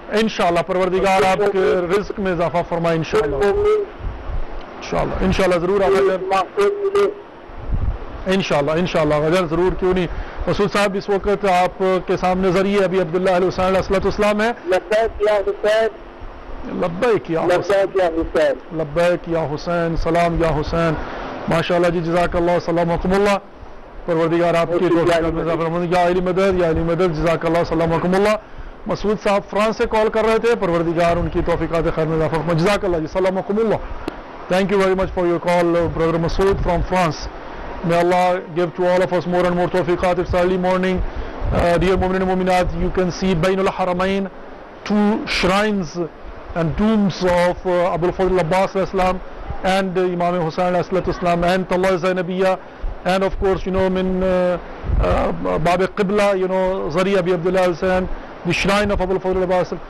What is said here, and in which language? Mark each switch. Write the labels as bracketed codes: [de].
[ur] انشاءاللہ پروردگار آپ کے رزق میں اضافہ فرمائے انشاءاللہ. انشاءاللہ انشاءاللہ ضرور انشاءاللہ انشاءاللہ غزل ضرور, کیوں نہیں. مسعود صاحب اس وقت آپ کے سامنے ذریعے ابھی عبداللہ علیہ حسین علیہ السلام ہے. لبیک یا حسین, لبیک یا حسین, لبیک یا حسین, سلام یا حسین. ماشاءاللہ جی جزاک اللہ. سلامکم اللہ. پروردگار آپ کی توفیقات میں اضافہ فرمائے. یا علی مدد یا علی مدد. جزاک اللہ. سلامکم اللہ. مسعود صاحب فرانس سے کال کر رہے تھے, پروردگار ان کی توفیقات خیر میں اضافہ فرمائے. جزاک اللہ جی. سلامکم اللہ. [en] Thank you very much for your call, brother Masood from France. May Allah give to all of us more and more tawfiqat. It's early morning. Dear Mu'min and Mu'minat, you can see Bainul Haramain, two shrines and tombs of Abu al-Fadl Abbas al-Islam and Imam Hussain al-Islam and Tallah Zainabiyya, and of course, you know, [ar] min Bab Qibla, [en] you know, Zari Abi Abdullah al-Hussain, the shrine of Abu al-Fadl Abbas.